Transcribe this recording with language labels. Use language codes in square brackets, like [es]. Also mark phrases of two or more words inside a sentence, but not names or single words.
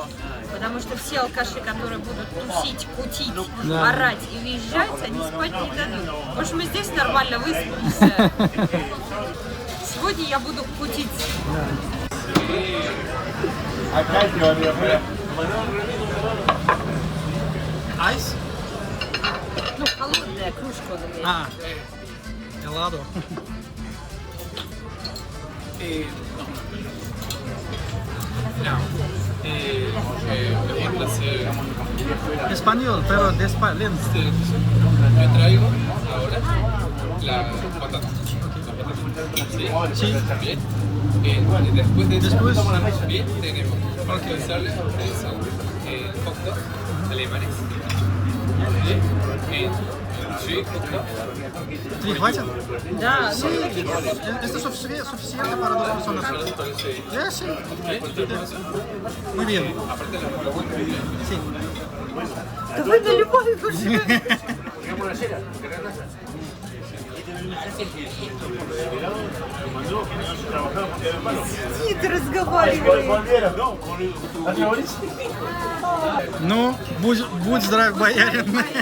[ru] Потому что все алкаши, которые будут тусить, кутить, орать и визжать, они спать не дадут. Потому что мы здесь нормально выспимся. Сегодня я буду кутить. Айс? Ну, холодная кружка. [es] Helado. Español, pero de español. Yo traigo ahora la patata. Sí. Bien. Y después de eso, Después. bien, tenemos para comenzarle son [en] hot dog [es] alemanes. Bien. Sí, [en] hot dog. [ru] 3 хватит? Да, [es] Esto es suficiente para 2 personas. Ya, sí. Muy bien. Sí. [ru] давай на любой уже. Сидит, разговаривает. Ну, будь здрав, боярин.